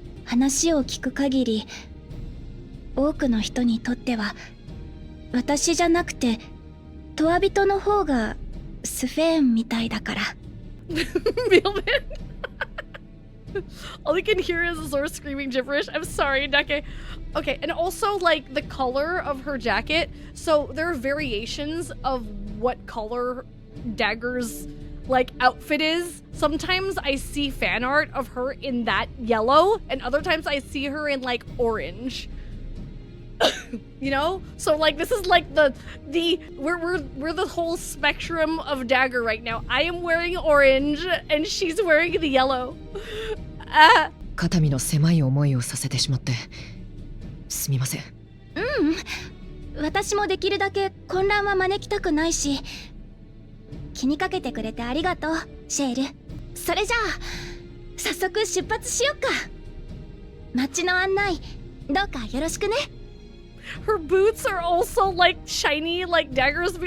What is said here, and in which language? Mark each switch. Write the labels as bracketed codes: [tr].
[ja] 話を聞く限り、多くの人にとっては私じゃなくてトワ人の方がスフェーンみたいだから。 [en] Mailman. All you can hear is Zora screaming gibberish. I'm sorry, Deke. Okay, and also, like, the color of her jacket. So there are variations of what color Dagger's, like, outfit is. Sometimes I see fan art of her in that yellow, and other times I see her in, like, orange. You know? So, like, this is like we're the whole spectrum of Dagger right now. I am wearing orange, and she's wearing the yellow. [ja] 肩身の狭い思いをさせてしまってすみません。私もできるだけ混乱は招きたくないし、気にかけてくれてありがとう、シェール。それじゃあ早速出発しよっか。街の案内どうかよろしくね。 [en] Her boots are also like shiny, like Dagger's.